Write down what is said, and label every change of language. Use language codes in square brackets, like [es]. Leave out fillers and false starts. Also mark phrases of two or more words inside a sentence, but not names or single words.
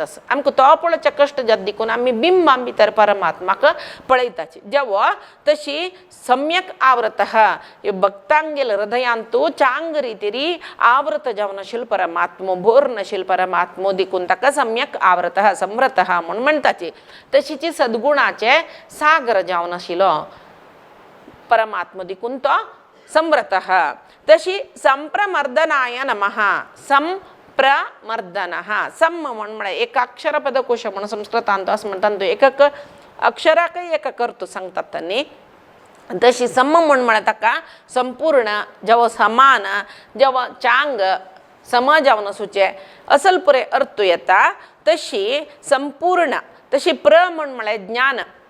[kok] आसा आमकां तो पळोवचे कश्ट जाता देखून आमी बिंबां भितर परमात्माक पळयताची जेवा तशी सम्यक आवृत भक्तांगेल हृदयांतू चांग रितीरी आवृत जावन आशिल्लो परमात्मो भोर नाशिल्लो परमात्मो देखून ताका सम्यक आवृत समृत म्हूण म्हणटाची तशीची सद्गुणाचे सागर जावन आशिल्लो परमात्मा देखून तो समृत तशी [sa] संप्रमर्दनाय नमः [kok] संप्रमर्दन सम म्हण एक अक्षर पदकोश म्हणून [mr] संस्कृतांत असं म्हणतात [kok] एक अक्षराक एक करतो सांगतात त्यांनी तशी सम म्हण ताका संपूर्ण जेव्हा समान जेव्हा चांग सम जावन सुचे असल पुरे अर्थ येता तशी संपूर्ण तशी प्र म्हण ज्ञान